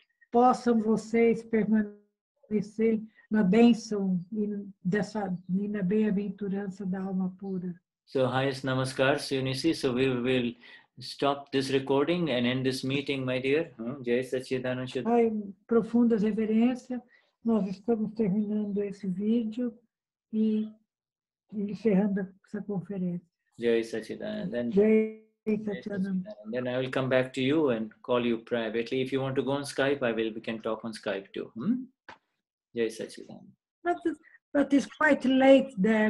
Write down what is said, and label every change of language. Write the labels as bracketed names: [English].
[Portuguese] Possam vocês permanecer na bênção e na bem-aventurança da alma pura. [English] So highest namaskars, Eunice. So we will stop this recording and end this meeting, my dear. [Sanskrit] Jai Satchidananda Shuddha. [Portuguese] Ai, profundas reverências. Nós estamos terminando esse vídeo e encerrando essa conferência. [Sanskrit] Jai Satchidananda. Jai Satchidananda. [English] Then I will come back to you and call you privately. If you want to go on Skype, we can talk on Skype too. [Sanskrit] Jai Satchidananda. [English] But it's quite late there.